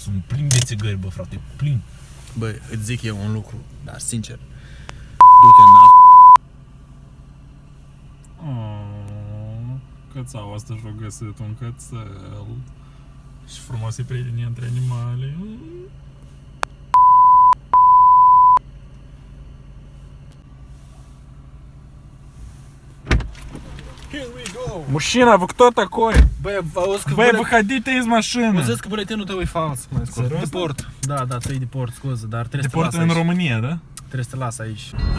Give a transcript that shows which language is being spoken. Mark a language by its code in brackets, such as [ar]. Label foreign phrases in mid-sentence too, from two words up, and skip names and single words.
[ro] Sunt plini de țigări, bă, frate, plini. Băi, îți zic eu un lucru, dar sincer, du-te în Cățau asta și-o găsit un cățel. Și frumoase prieteni între animale. [en] Here we go! [ru] Мужчина, вы кто такой? [ro] Băi, auzi că Băi, [ru] выходите из машины! [ro] Mă zic că buletinul tău e fals, mai scurt. Serios? Deport. Da, tu e deport, scuze, dar trebuie să te Депорт las în aici. România, da? Trebuie să te las aici.